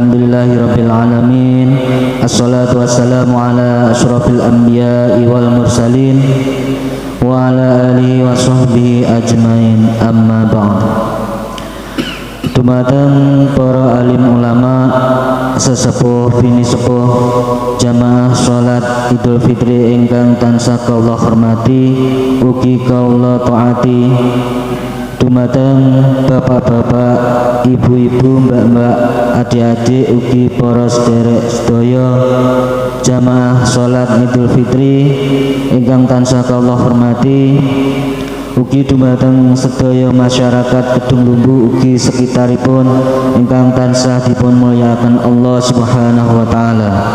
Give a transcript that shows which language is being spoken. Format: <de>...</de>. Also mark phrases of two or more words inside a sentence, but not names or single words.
<ar>الحمد لله رب العالمين. والصلاة والسلام على أشرف الأنبياء والمرسلين وعلى آله وصحبه أجمعين، أما بعد.</ar> <jv>Dumateng para alim ulama, sesepuh bini sepuh, jamaah salat Idul Fitri ingkang tansah kaula hormati ugi kaula taati. Dumateng bapak-bapak, ibu-ibu, mbak-mbak, adik-adik ugi para sederek sedaya jamaah salat Idul Fitri ingkang tansah kaula hormati, ugi dumateng sedaya masyarakat Kedung Lumbu ugi sekitaripun ingkang tansah dipun mulyakaken</jv> <ar>الله سبحانه وتعالى.</ar>